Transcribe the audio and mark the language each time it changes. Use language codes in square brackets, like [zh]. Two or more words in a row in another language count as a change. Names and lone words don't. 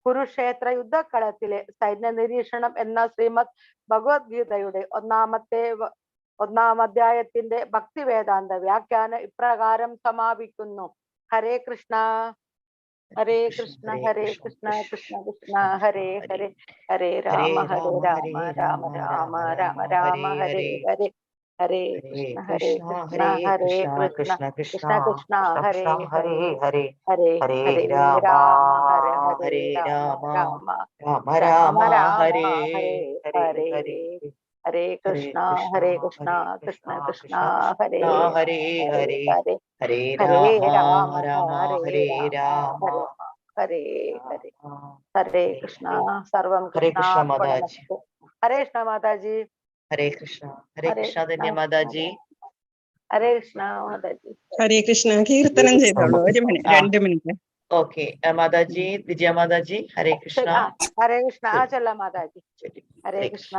[ml] കുരുക്ഷേത്ര യുദ്ധക്കളത്തിലെ സൈന്യ നിരീക്ഷണം എന്ന ശ്രീമദ് ഭഗവത്ഗീതയുടെ ഒന്നാം അധ്യായത്തിന്റെ ഭക്തിവേദാന്ത വ്യാഖ്യാനം ഇപ്രകാരം സമാപിക്കുന്നു. [sa] ഹരേ കൃഷ്ണ ഹരേ കൃഷ്ണ ഹരേ കൃഷ്ണ കൃഷ്ണ കൃഷ്ണ ഹരേ ഹരേ ഹരേ രാമ രാമ രാമ രാമ രാമ രാമ ഹരേ ഹരേ ഹരേ കൃഷ്ണ ഹരേ കൃഷ്ണ കൃഷ്ണ കൃഷ്ണ ഹരേ ഹരേ ഹരേ ഹരേ രാമ ഹരേ ഹരേ രാമ രാമ രാമ രാമ ഹരേ ഹരേ ഹരേ കൃഷ്ണ കൃഷ്ണ കൃഷ്ണ ഹരേ ഹരേ ഹരേ ഹരേ രാമ ഹരേ രാമ ഹരേ ഹരേ ഹരേ കൃഷ്ണ സർവം കൃഷ്ണാർപ്പണമസ്തു. [ml] ഹരേ കൃഷ്ണ മാതാജി. ഹരേ കൃഷ്ണ ധന്യമാതാജി. ഹരേ കൃഷ്ണ മാതാജി. ഹരേ കൃഷ്ണ. കീർത്തനം ചെയ്തോളൂ. 1 മിനിറ്റ് 2 മിനിറ്റ്. ഓക്കെ മാതാജി. വിജയ മാതാജി. ഹരേ കൃഷ്ണ. ഹരേ കൃഷ്ണ. ചൊല്ല മാതാജി. ഹരേ കൃഷ്ണ.